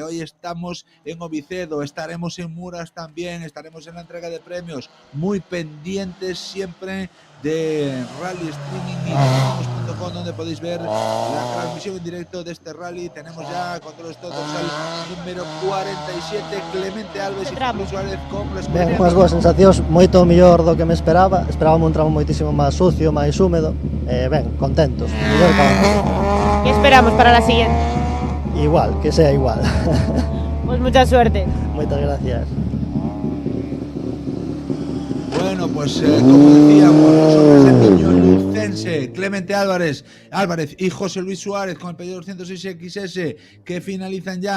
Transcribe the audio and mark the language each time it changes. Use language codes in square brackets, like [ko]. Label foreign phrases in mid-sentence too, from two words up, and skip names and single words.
[es] Hoy estamos en Obicedo, estaremos en Muras también, estaremos en la entrega de premios, muy pendientes siempre de Rally Streaming y .com, donde podéis ver la transmisión en directo de este rally. Tenemos ya control stop dorsal número 47, Clemente Alves y Carlos Suárez con los [gl] ben, unhas boas sensacións, moito mellor do que me esperaba un tramo moitísimo máis sucio, máis húmedo, ben, contentos, mellor que antes. [es] ¿Qué esperamos para la siguiente? Igual, que sea igual. Pues mucha suerte. [gl] Moitas gracias. [es] Bueno, pues como decíamos, los hombres de Miño Lucense Lucense, Clemente Álvarez y José Luis Suárez con el pedido 206XS, que finalizan ya.